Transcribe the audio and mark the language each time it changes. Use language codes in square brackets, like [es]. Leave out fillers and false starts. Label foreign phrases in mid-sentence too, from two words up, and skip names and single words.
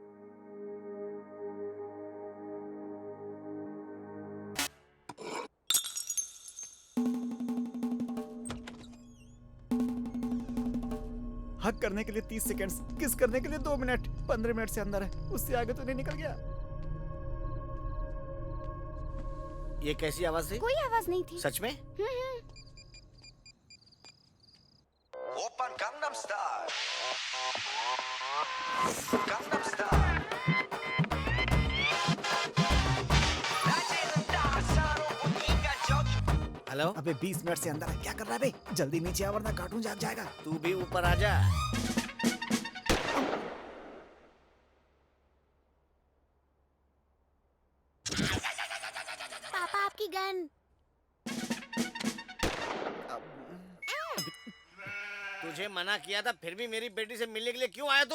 [hi] हक करने के लिए 30 सेकंड्स, किस करने के लिए 2 मिनट, 15 मिनट से अंदर है, उससे आगे तो नहीं निकल गया। ये कैसी आवाज थी? कोई आवाज नहीं थी। सच में? [ko] वो 오빤 강남 스타일. 강남 스타일. 낮에는 따사로운 인간적. [hi] हेलो। अबे 20 मिनट से अंदर है, क्या कर रहा है बे? जल्दी नीचे आ वरना कार्टून जाग जाएगा। तू भी ऊपर आ जा। पापा आपकी गन। तुझे मना किया था फिर भी मेरी बेटी से मिलने के लिए क्यों आया तू?